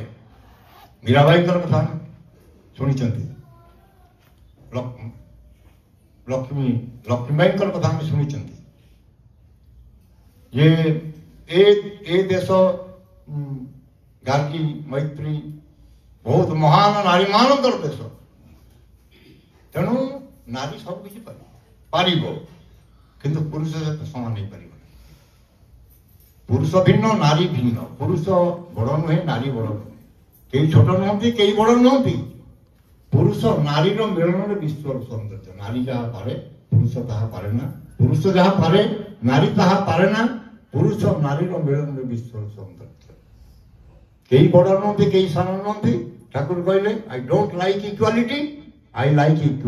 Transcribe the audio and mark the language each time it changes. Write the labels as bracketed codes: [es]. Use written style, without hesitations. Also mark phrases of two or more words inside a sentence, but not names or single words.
[or] ମୀରାବାଇଙ୍କର କଥା ଶୁଣିଛନ୍ତି, ଲକ୍ଷ୍ମୀବାଇଙ୍କର କଥା ଆମେ ଶୁଣିଛନ୍ତି ଯେ ଏ ଦେଶ ଗାର୍ଗୀ ମୈତ୍ରୀ ବହୁତ ମହାନ ନାରୀ ମାନଙ୍କର ଦେଶ। ତେଣୁ ନାରୀ ସବୁ କିଛି ପାରିବ, କିନ୍ତୁ ପୁରୁଷ ସହିତ ସମାନ ହେଇପାରିବ ନାହିଁ। ପୁରୁଷ ଭିନ୍ନ ନାରୀ ଭିନ୍ନ ପୁରୁଷ ବଡ଼ ନୁହେଁ ନାରୀ ବଡ଼ ନୁହେଁ କେହି ଛୋଟ ନୁହନ୍ତି କେହି ବଡ଼ ନୁହନ୍ତି ପୁରୁଷ ନାରୀ ମିଳନ ବିଶ୍ୱ ସୌନ୍ଦର୍ଯ୍ୟ ନାରୀ ଯାହା ପାରେ ପୁରୁଷ ତାହା ପାରେ ନା ପୁରୁଷ ଯାହା ପାରେ ନାରୀ ତାହା ପାରେ ନା ପୁରୁଷ ନାରୀ ମିଳନ ବିଶ୍ୱ ସୌନ୍ଦର୍ଯ୍ୟ କେହି ବଡ଼ ନୁହନ୍ତି କେହି ସାନ ନୁହନ୍ତି ଠାକୁର କହିଲେ [en] I don't like equality I like